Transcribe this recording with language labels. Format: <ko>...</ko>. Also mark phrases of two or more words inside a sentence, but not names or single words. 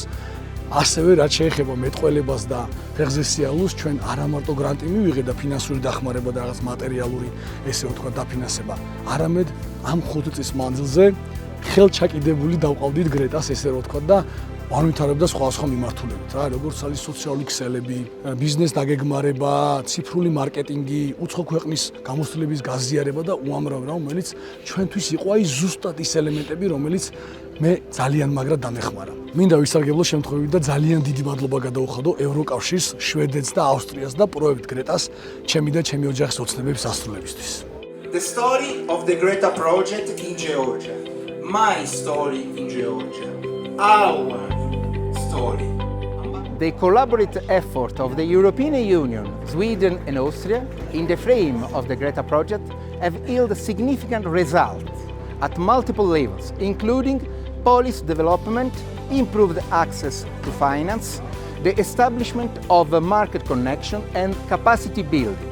<ka>ასევე რაც შეეხება მეტყველებას და ფეხზე სიარულს, ჩვენ არა მარტო გრანტი მივიღეთ და ფინანსური დახმარება და რაღაც მატერიალური ესე ვთქვა დაფინანსება, არამედ ამ 5 წლის მანძილზე ხელჩაკიდებული დავყავდით GRETA-ს ესე ვთქვა და განვითარებდა სხვადასხვა მიმართულებით, რა, როგორც არის სოციალური ქსელები, ბიზნეს დაგეგმარება, ციფრული მარკეტინგი, უცხო ქვეყნის გამოცდილების გაზიარება და უამრავ რა, რომელიც ჩვენთვის იყო აი ზუსტად ის ელემენტები, რომელიც მე ძალიან მაგრად დამეხმარა. მინდა ვისარგებლო შემთხვევით და ძალიან დიდი მადლობა გადაუხადო ევროკავშირს, შვედეთს და ავსტრიას და პროექტ GRETA-ს ჩემი და ჩემი ოჯახის ოცნებების ასრულებისთვის.</ka> <en>The story of the GRETA project in Georgia. My story in Georgia. Our story. The collaborative effort of the European Union, Sweden and Austria in the frame of the GRETA project have yielded significant results at multiple levels, including policy development, improved access to finance, the establishment of a market connection and capacity building.</en>